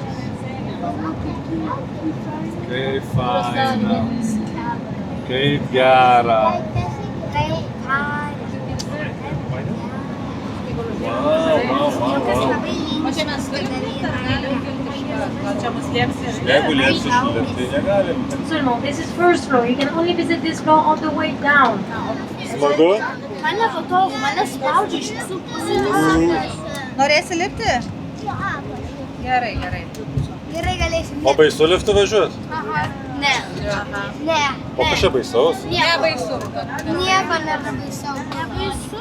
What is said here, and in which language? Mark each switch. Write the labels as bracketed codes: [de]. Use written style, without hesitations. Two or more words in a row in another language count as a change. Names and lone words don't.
[lt] Kaip faina. Kaip gera. O čia mes gal čia mus liepsi? Jeigu liepsi išlipti, negalim. [en] Seulement, this is first floor. You can only visit this floor on the way down. [lt] Smagu? Man nepatogu, mane spaudžia iš visų pusių. Norėsi lipti? Gerai. Gerai galėsim. O baisu liftu važiuot? Ne. Ne. O kažką baisaus? Nebaisu. Nieko nėra baisaus. Nebaisu.